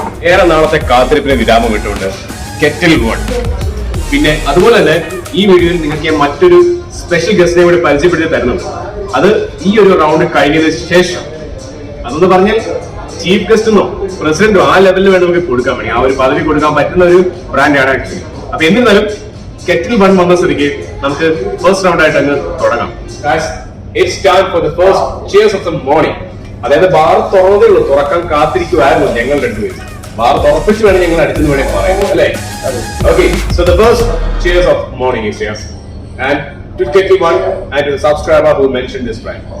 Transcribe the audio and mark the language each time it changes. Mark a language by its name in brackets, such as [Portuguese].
[Malayalam] ഏറെ നാളത്തെ കാത്തിരിപ്പിന് വിരാമം ഇട്ടുകൊണ്ട് കെറ്റിൽ വൺ. പിന്നെ അതുപോലെ തന്നെ ഈ വീഡിയോയിൽ നിങ്ങൾക്ക് ഞാൻ മറ്റൊരു സ്പെഷ്യൽ ഗസ്റ്റിനെ കൂടി പരിചയപ്പെടുത്തി തരുന്നുണ്ട്. അത് ഈ ഒരു റൗണ്ട് കഴിഞ്ഞതിന് ശേഷം, അതെന്ന് പറഞ്ഞാൽ ചീഫ് ഗസ്റ്റെന്നോ പ്രസിഡന്റോ ആ ലെവലിൽ വേണം നമുക്ക് കൊടുക്കാൻ വേണ്ടി, ആ ഒരു പദവി കൊടുക്കാൻ പറ്റുന്ന ഒരു ബ്രാൻഡാണ് ആക്ച്വലി. അപ്പൊ എന്നിരുന്നാലും കെറ്റിൽ വൺ വന്ന സ്ഥിതിക്ക് നമുക്ക് ഫസ്റ്റ് റൗണ്ട് ആയിട്ട് അങ്ങ് തുടങ്ങാം. [English] It's time for the first cheers of the morning. [Malayalam] അതായത് ബാർ തുറന്നതേ ഉള്ളൂ, തുറക്കാൻ കാത്തിരിക്കുമായിരുന്നു ഞങ്ങൾ രണ്ടുപേരും. ബാർ തുറപ്പിച്ച് വേണം ഞങ്ങൾ അടുത്തെന്ന് വേണേ പറയാം അല്ലേ? [English] Okay, so the first cheers of morning is here. And to Kettle One and to the subscriber who mentioned this brand.